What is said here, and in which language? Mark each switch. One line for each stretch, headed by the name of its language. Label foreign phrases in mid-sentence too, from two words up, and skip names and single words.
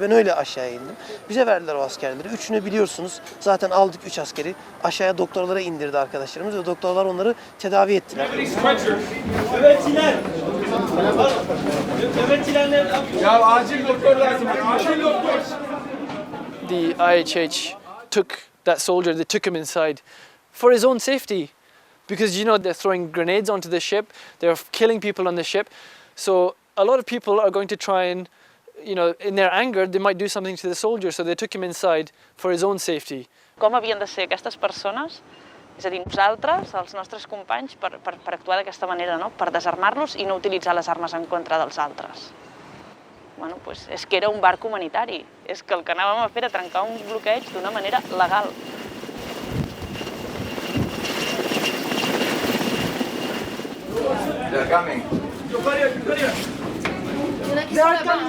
Turkish: Ben öyle aşağıya indim. Bize verdiler o askerleri. Üçünü biliyorsunuz. Zaten aldık 3 askeri. Aşağıya doktorlara indirdi arkadaşlarımız ve doktorlar onları tedavi ettiler. Ya acil doktor lazım. Acil doktor.
English: The IHH took that soldier, they took him inside for his own safety. Because, you know, they're throwing grenades onto the ship, they're killing people on the ship. So a lot of people are going to try and, you know, in their anger, they might do something to the soldier. So they took him inside for his own safety.
Catalan: Com havien de ser aquestes persones, és a dir, nosaltres, els nostres companys, per actuar d'aquesta manera, no? Per desarmar-los i no utilitzar les armes en contra dels altres.
Spanish: Bueno, pues
Catalan: és que era un barc humanitari, és que el que anàvem a fer era trencar un bloqueig d'una manera legal.
English: They're coming. Yukarıya. They're coming.